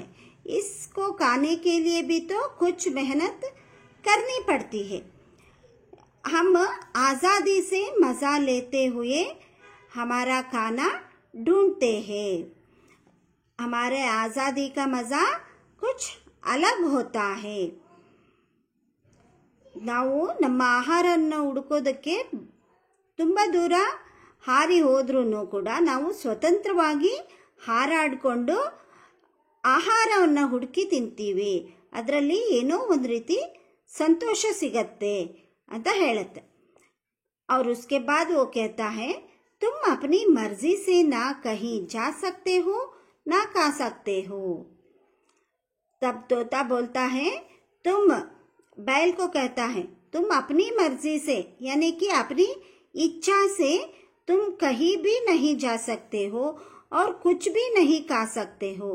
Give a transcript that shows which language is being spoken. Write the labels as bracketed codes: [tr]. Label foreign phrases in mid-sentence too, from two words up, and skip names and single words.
[hi] इसको खाने के लिए भी तो कुछ मेहनत करनी पड़ती है। हम आज़ादी से मज़ा लेते हुए हमारा खाना ढूंढते हैं। हमारे आज़ादी का मज़ा कुछ अलग होता है। [kn] ನಾವು ನಮ್ಮ ಆಹಾರವನ್ನು ಹುಡುಕೋದಕ್ಕೆ ತುಂಬ ದೂರ ಹಾರಿ ಹೋದ್ರೂ ಕೂಡ ನಾವು ಸ್ವತಂತ್ರವಾಗಿ ಹಾರಾಡಿಕೊಂಡು ಆಹಾರವನ್ನು ಹುಡುಕಿ ತಿಂತೀವಿ, ಅದರಲ್ಲಿ ಏನೋ ಒಂದು ರೀತಿ ಸಂತೋಷ ಸಿಗತ್ತೆ ಅಂತ ಹೇಳುತ್ತೆ। [hi] और उसके बाद वो कहता है, तुम अपनी मर्जी से ना कहीं जा सकते हो ना खा सकते हो। तब तोता बोलता है, तुम बैल को कहता है, तुम अपनी मर्जी से यानी कि अपनी इच्छा से तुम कहीं भी नहीं जा सकते हो और कुछ भी नहीं खा सकते हो।